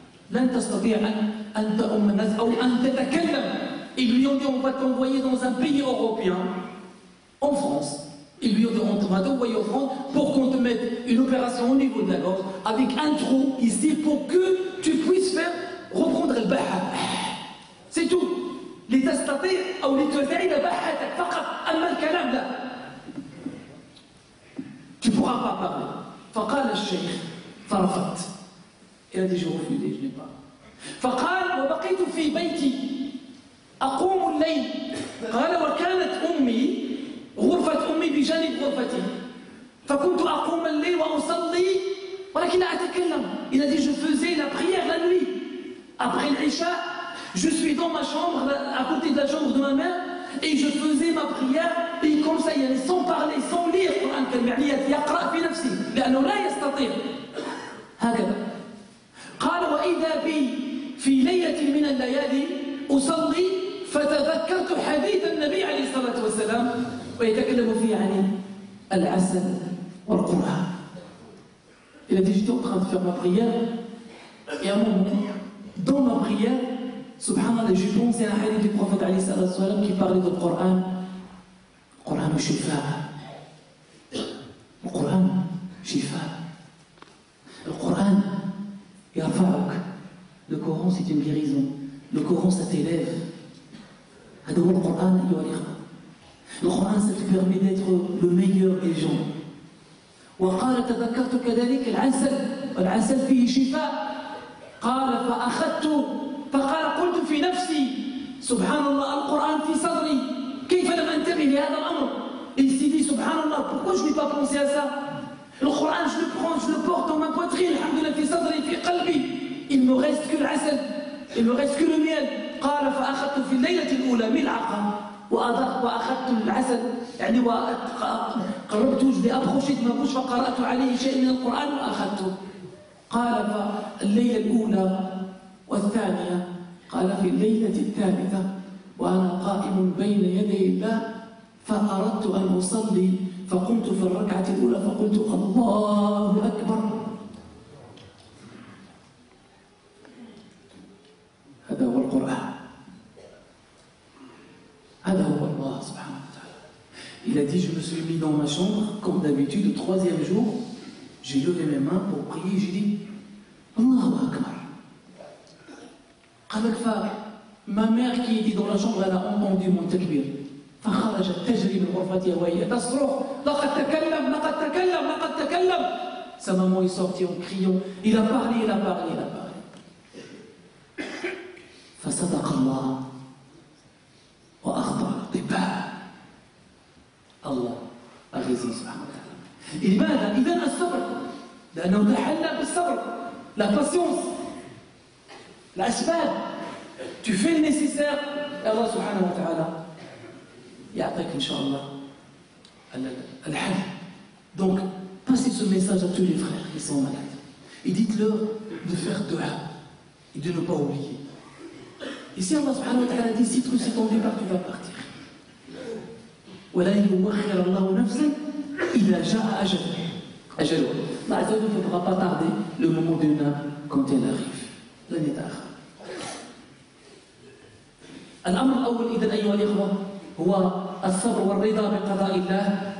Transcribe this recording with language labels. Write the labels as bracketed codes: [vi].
[ar] لن تستطيع أن تؤم الناس أو أن تتكلم. [fr] Ils lui ont dit on va t'envoyer dans un pays européen, en France. Ils lui ont dit on va t'envoyer en France pour qu'on te mette une opération au niveau de la gorge avec un trou ici pour que tu puisses faire reprendre le baha. C'est tout. [ar] لتستطيع أو لتزيد بحثك فقط. أما الكلام لا. [fr] Tu ne pourras pas parler. [ar] فقال الشيخ فرفضت. [fr] Il a dit je refuse, je n'ai pas. [ar] فقال وبقيت في بيتي أقوم الليل. قال وكانت أمي غرفة أمي بجانب غرفتي. فكنت أقوم الليل وأصلي ولكن لا أتكلم. [fr] Il a dit je faisais la prière la nuit. Après l'Isha, je suis dans ma chambre, à côté de la chambre de ma mère, et je faisais ma prière, et comme ça, sans parler, sans lire [ar] القرآن الكريم، يعني يقرأ في نفسه لأنه لا يستطيع. هكذا. قال وإذا بي في ليلة من الليالي أصلي فتذكرت حديث النبي عليه الصلاة والسلام ويتكلم فيه عن العسل والقرآن. [fr] Il a dit j'étais en train de faire ma prière et à un moment dans ma prière, subhanallah, j'ai pensé à un hadith du prophète alayhi salatu wassalam qui parlait du Coran. Le Coran est shifa. Le Coran shifa. Le Coran yarfa'uk. Le Coran c'est une guérison. Le Coran ça t'élève. [ar] هذا هو القرآن أيها الإخوة. [fr] Le Coran ça te permet d'être le meilleur des gens. [ar] وقال تذكرت كذلك العسل والعسل فيه شفاء. قال فقال قلت في نفسي سبحان الله القرآن في صدري كيف لم أنتبه لهذا الأمر. [fr] Et il s'est dit subhanallah pourquoi je n'ai pas pensé à ça. Le Coran je le prends, je le porte dans ma poitrine alhamdulillah [ar] في صدري في قلبي. [fr] Il me reste que العسل, il me reste que le miel. [ar] قال فأخذت في الليلة الأولى ملعقة وأخذت العسل يعني وقربت وجدي أبخشت ما بوش فقرأت عليه شيء من القرآن وأخذته. قال فالليلة الأولى والثانية قال في الليلة الثالثة وأنا قائم بين يدي الله فأردت أن أصلي فقمت في الركعة الأولى فقلت الله أكبر. هذا هو القرآن. هذا هو الله سبحانه وتعالى. [fr] Il a dit je me suis mis dans ma chambre comme d'habitude le troisième jour. J'ai levé mes mains pour prier, j'ai dit Allahu Akbar. Ma mère qui était dans la chambre, elle a entendu mon takbir. [ar] فخرجت تجري من غرفتها وهي تصرخ لقد تكلم لقد تكلم لقد تكلم. [fr] Sa maman est sortie en criant il a parlé, il a parlé, il a parlé. [ar] فصدق الله وأخطأ الطباع. الله أغزي سبحانه وتعالى. لماذا؟ إذن الصبر لأنه تحلى بالصبر. [fr] La patience, l'asbab. Tu fais le nécessaire et Allah subhanahu wa ta'ala [ar] يعطيك إن شاء الله الحل. [fr] Donc passez ce message à tous les frères qui sont malades et dites-leur de faire dua et de ne pas oublier. Et si Allah subhanahu wa ta'ala dit si c'est ton départ tu vas partir. [ar] وَلَنْ يُؤَخِّرَ اللَّهُ نَفْسًا إِذَا جَاءَ أَجَلُهَا. [fr] Allah Azza wa Jalla ne faudra pas tarder le moment d'une âme quand elle arrive. [ar] لن يتأخر. الأمر الأول إذن أيها الإخوة هو الصبر والرضا بقضاء الله.